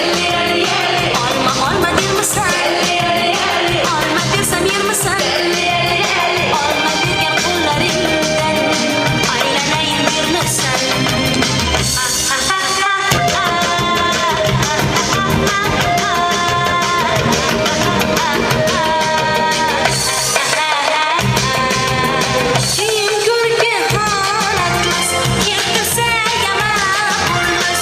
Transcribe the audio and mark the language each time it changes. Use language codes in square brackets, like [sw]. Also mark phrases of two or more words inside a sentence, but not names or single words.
[tr] Olma der misin? Olma desem yer misin? [uz] Olma degan qo'llaringdan aylanayim dermisan? Keyin ko'rgan holatimiz keltirsa yomon bo'lmas.